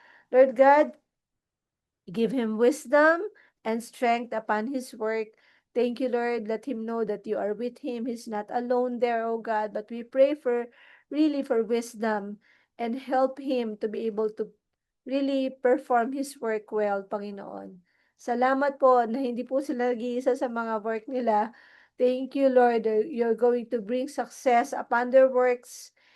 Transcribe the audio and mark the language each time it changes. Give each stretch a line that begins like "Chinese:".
English: Lord God, give him wisdom and strength upon his work. Thank you, Lord. Let him know that you are with him. He's not alone there, oh God. But we pray really for wisdom and help him to be able to really perform his work well, Panginoon.
Filipino: Salamat po na hindi po sila nag-iisa sa mga work nila.
English: Thank you, Lord. You're going to bring success upon their works.